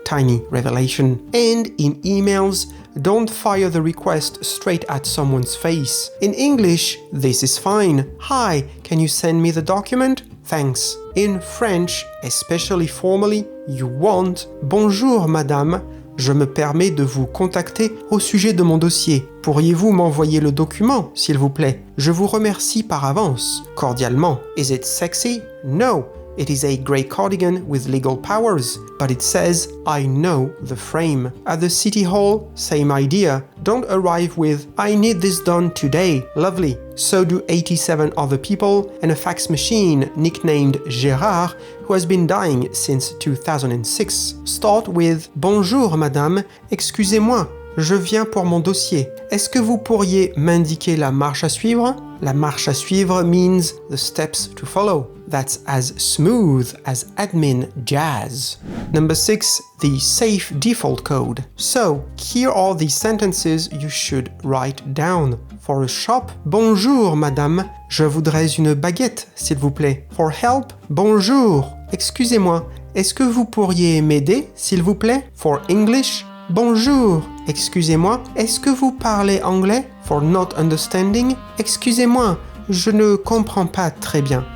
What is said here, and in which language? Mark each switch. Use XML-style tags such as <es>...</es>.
<en>tiny revelation. And in emails, don't fire the request straight at someone's face. In English, this is fine. Hi, can you send me the document? Thanks. In French, especially formally, you want</en> <fr>bonjour madame. Je me permets de vous contacter au sujet de mon dossier. Pourriez-vous m'envoyer le document, s'il vous plaît? Je vous remercie par avance.</fr> <en>Cordialement. Is it sexy? No. It is a grey cardigan with legal powers, but it says, I know the frame. At the city hall, same idea. Don't arrive with, I need this done today. Lovely. So do 87 other people and a fax machine nicknamed Gérard, who has been dying since 2006. Start with,</en> <fr>bonjour madame, excusez-moi. Je viens pour mon dossier. Est-ce que vous pourriez m'indiquer la marche à suivre? La marche à suivre</fr> <en>means the steps to follow. That's as smooth as admin jazz. Number 6, the safe default code. So, here are the sentences you should write down. For a shop,</en> <fr>bonjour madame, je voudrais une baguette, s'il vous plaît.</fr> <en>For help,</en> <fr>bonjour, excusez-moi, est-ce que vous pourriez m'aider, s'il vous plaît?</fr> <en>For English,</en> <fr>bonjour, excusez-moi, est-ce que vous parlez anglais?</fr> <en>For not understanding,</en> <fr>excusez-moi, je ne comprends pas très bien.</fr>